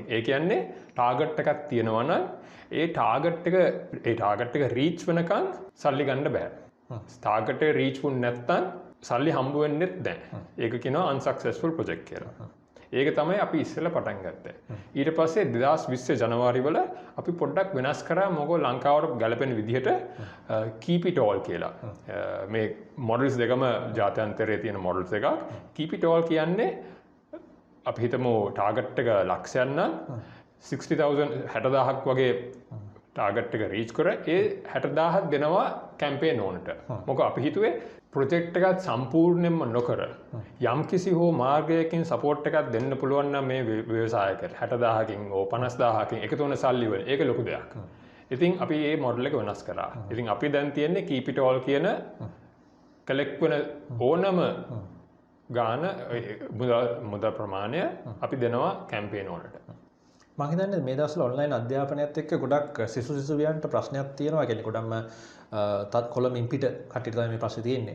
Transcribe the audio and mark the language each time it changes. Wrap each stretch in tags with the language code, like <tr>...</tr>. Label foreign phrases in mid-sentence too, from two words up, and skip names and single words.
<si>ඒ කියන්නේ ටාගට් එකක් තියෙනවා නම් ඒ ටාගට් එක රීච් වෙනකන් සල්ලි ගන්න බෑ. ටාගට් එක රීච් වුනේ නැත්නම් සල්ලි හම්බ වෙන්නෙත් නැහැ. ඒක කියනවා</si> <en>unsuccessful project</en> <si>කියලා. ඒක තමයි අපි ඉස්සෙල්ලා පටන් ගත්තේ. ඊට පස්සේ 2020 ජනවාරි වල අපි පොඩ්ඩක් වෙනස් කරා මොකෝ ලංකාවට ගැලපෙන විදිහට</si> <en>keep it all</en> <si>කියලා. මේ මොඩල්ස් දෙකම ජාත්‍යන්තරයේ තියෙන මොඩල්ස් එකක්.</si> <en>keep it all</en> <si>කියන්නේ අපි හිතමු ටාගට් එක ලක්ෂයක් නම් 60000ක් වගේ ටාගට් එක රීච් කර ඒ 60000ක් දෙනවා</si> <en>campaign owner.</en> <si>මොකද අපි හිතුවේ ප්‍රොජෙක්ට් එකත් සම්පූර්ණයෙන්ම නොකර යම් කිසි හෝ මාර්ගයකින් සපෝට් එකක් දෙන්න පුළුවන් නම් මේ ව්‍යවසායකට 60000කින් හෝ 50000කින් එකතු වෙන සල්ලි වල ඒක ලොකු දෙයක්. ඉතින් අපි ඒ මොඩල් එක වෙනස් කරා. ඉතින් අපි දැන් තියෙන්නේ</si> <en>keep it all</en> <si>කියන කලෙක්ට් වෙන ඕනම ගාන මුදල් ප්‍රමාණය අපි දෙනවා කැම්පේන් වලට. මම හිතන්නේ මේ දවස්වල ඔන්ලයින් අධ්‍යාපනයත් එක්ක ගොඩක් සිසුවියන්ට ප්‍රශ්නයක් තියෙනවා. කියන්නේ ගොඩක්ම තත් කොළඹින් පිට කට්ටියට තමයි මේ ප්‍රශ්නේ තියෙන්නේ.</si>